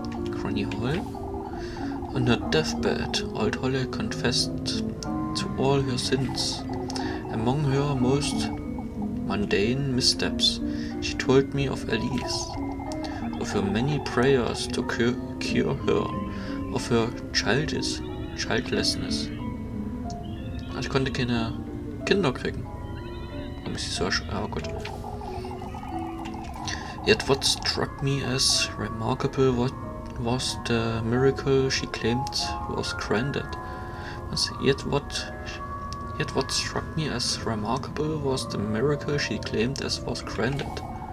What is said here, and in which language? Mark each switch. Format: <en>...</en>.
<en>Granny Hall? On her deathbed, old Holle confessed to all her sins. Among her most mundane missteps, she told me of Alice, of her many prayers to cure her, of her childlessness.</en> <de>Ich konnte keine Kinder kriegen. Warum ist sie so gut.</de> <en>Yet what struck me as remarkable was the miracle she claimed was granted. Yet what struck me as remarkable was the miracle she claimed as was granted.</en>